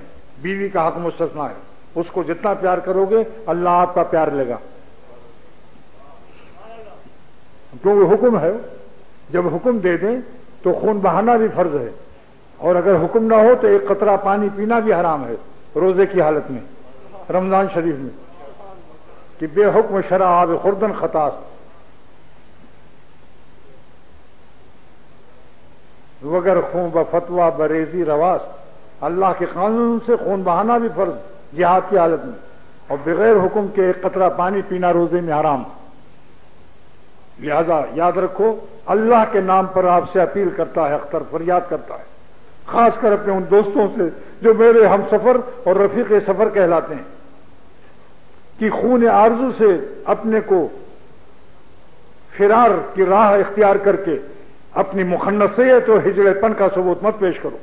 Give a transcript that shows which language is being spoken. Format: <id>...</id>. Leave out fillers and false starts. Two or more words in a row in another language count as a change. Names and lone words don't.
<ur>بیوی کا حق مستثنا ہے، اس کو جتنا پیار کرو گے اللہ آپ کا پیار لے گا، کیونکہ حکم ہے۔ جب حکم دے دیں تو خون بہانا بھی فرض ہے، اور اگر حکم نہ ہو تو ایک قطرہ پانی پینا بھی حرام ہے روزے کی حالت میں، رمضان شریف میں، کہ</ur> <fa>بے حکم شرع آب خوردن خطاست، وگر خون بفتوا بریزی رواس۔</fa> <ur>اللہ کے قانون سے خون بہانا بھی فرض جہاد کی حالت میں، اور بغیر حکم کے ایک قطرہ پانی پینا روزے میں حرام۔ لہذا یاد رکھو، اللہ کے نام پر آپ سے اپیل کرتا ہے، اختر فریاد کرتا ہے، خاص کر اپنے ان دوستوں سے جو میرے ہم سفر اور رفیق سفر کہلاتے ہیں، کہ خون آرزو سے اپنے کو فرار کی راہ اختیار کر کے اپنی مخنثیت اور ہجڑے پن کا ثبوت مت پیش کرو۔</ur>